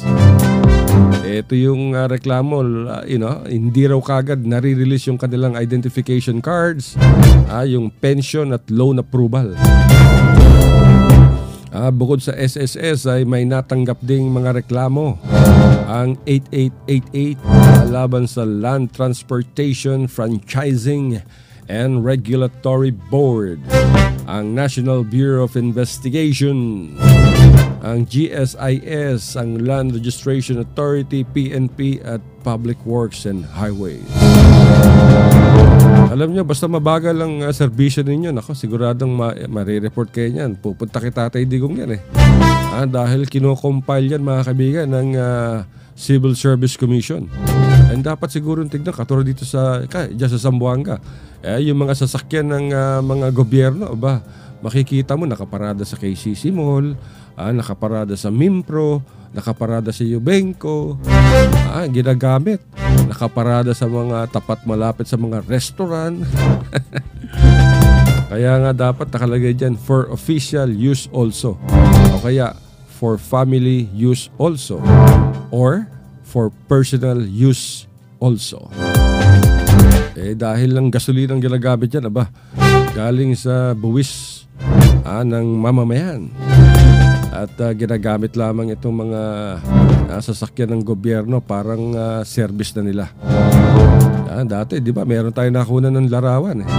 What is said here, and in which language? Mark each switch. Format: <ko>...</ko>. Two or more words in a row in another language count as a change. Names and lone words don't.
<tl>Ito yung reklamo, hindi raw kagad nare-release yung kanilang</tl> <en>identification cards,</en> <tl>yung pension at</tl> <en>loan approval.</en> <tl>Bukod sa SSS ay may natanggap ding mga reklamo ang 8888 laban sa Land Transportation Franchising and Regulatory Board, ang National Bureau of Investigation, ang GSIS, ang Land Registration Authority, PNP at Public Works and Highways. Alam nyo, basta mabagal ang serbisyo ninyo, siguradong marireport kayo niyan. Pupunta kay Tatay Digong yan dahil kinocompile yan, mga kaibigan, ng Civil Service Commission. And dapat siguro tignan, katulad dito dyan sa Zamboanga, yung mga sasakyan ng mga gobyerno, makikita mo nakaparada sa KCC Mall, nakaparada sa Mimpro, nakaparada sa Yubenco, ginagamit, nakaparada sa mga tapat malapit sa mga restaurant. Kaya nga dapat nakalagay dyan,</tl> <en>for official use also,</en> <tl>o kaya</tl> <en>for family use also, or for personal use also.</en> <tl>Dahil lang gasolina ang ginagamit yan, galing sa buwis ng mamamayan. At ginagamit lamang itong mga sasakyan ng gobyerno parang service na nila. Dati, di ba, meron tayo nakunan ng larawan eh.</tl>